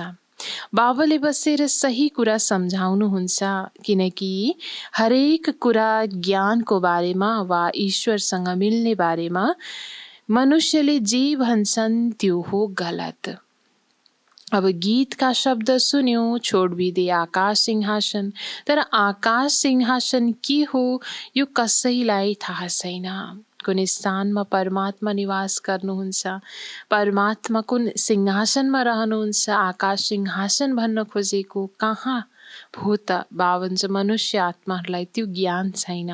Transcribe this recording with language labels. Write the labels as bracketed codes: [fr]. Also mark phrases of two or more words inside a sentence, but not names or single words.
[ne] बाबाले बसेर सही कुरा सम्झाउनुहुन्छ, किनकि हरेक कुरा ज्ञानको बारेमा वा ईश्वरसँग मिल्ने बारेमा मनुष्यले जे भन्छन् त्यो हो गलत। अब गीतका शब्द सुन्यौं, [hi] छोड़ भी दे आकाश सिंहासन। [ne] तर आकाश सिंहासन के हो यो कसैलाई थाहा छैन। कुन स्थानमा परमात्मा निवास गर्नुहुन्छ, परमात्मा कुन सिंहासनमा रहनुहुन्छ, आकाश सिंहासन भन्न खोजेको कहाँ भो त बाबा भन्छ मनुष्य आत्माहरूलाई त्यो ज्ञान छैन।